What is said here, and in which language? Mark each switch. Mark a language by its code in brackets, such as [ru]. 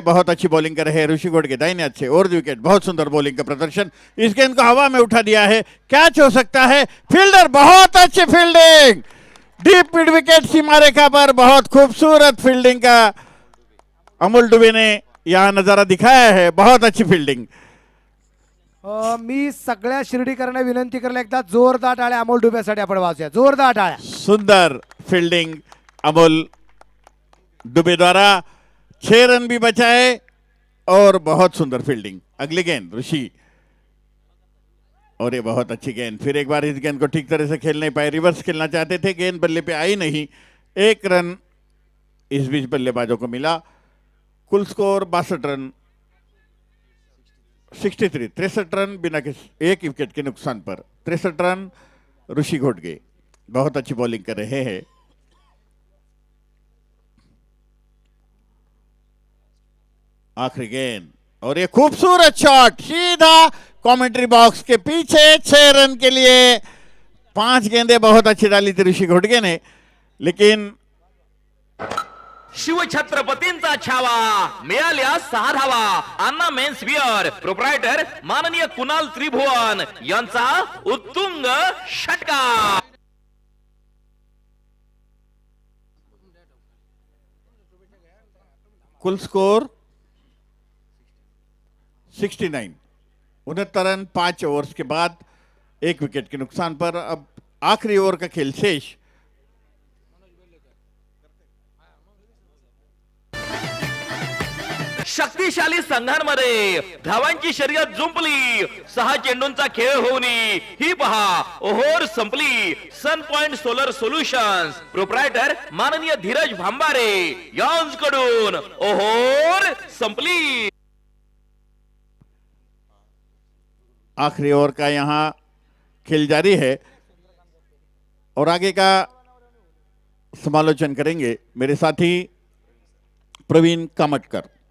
[hi] बहुत अच्छी बॉलिंग कर रहे हैं ऋषि घोड़गे दाहिने हाथ से, और विकेट। बहुत सुंदर बॉलिंग का प्रदर्शन। इस गेंद को हवा में उठा दिया है, कैच हो सकता है। फील्डर, बहुत अच्छी फील्डिंग, डीप मिड विकेट सीमा रेखा पर। बहुत खूबसूरत फील्डिंग का अमोल दुबे ने यहां नजारा दिखाया है। बहुत अच्छी फील्डिंग। [mr] मी सगळ्या शिर्डीकरांना विनंती करेल, एकदा जोरदार टाळ्या अमोल डुबेसाठी आपण वाजूया, जोरदार टाळ्या। [hi] सुंदर फील्डिंग अमोल दुबे द्वारा, 6 रन भी बचाए और बहुत सुंदर फील्डिंग। अगली गेंद ऋषि, और ये बहुत अच्छी गेंद। फिर एक बार इस गेंद को ठीक तरह से खेल नहीं पाए, रिवर्स खेलना चाहते थे, गेंद बल्ले पे आई नहीं। 1 रन इस बीच बल्लेबाजों को मिला। कुल स्कोर 62 रन, 63 रन बिना किसी एक विकेट के नुकसान पर। 63 रन ऋषि घोड़गे बहुत अच्छी बॉलिंग कर रहे हैं। आखिरी गेंद, और ये खूबसूरत शॉट सीधा कमेंट्री बॉक्स के पीछे। 6 रन के लिए 5 गेंदें बहुत अच्छी डाली थी ऋषि घोड़गे ने, लेकिन [mr] शिवछत्रपतींचा छावा, मिळाल्या 6 धावा। अन्ना मेन्स बियर प्रोप्रायटर माननीय कुणाल त्रिभुवन यांचा उत्तुंग षटकार। [hi] कुल स्कोर 69, 69 रन 5 ओवर्स के बाद 1 विकेट के नुकसान पर। अब आखिरी ओवर का खेल शेष। [mr] शक्तिशाली संघांमध्ये धावांची शर्यत जुंपली। 6 चेंडूंचा खेळ होऊन ही पहा ओव्हर संपली। सन पॉइंट सोलर सोल्युशन्स प्रोप्रायटर माननीय धीरज भांबारे यांच्याकडून ओव्हर संपली। [hi] आखिरी ओवर का यहाँ खेल जारी है, और आगे का समालोचन करेंगे मेरे साथी प्रवीण कामटकर।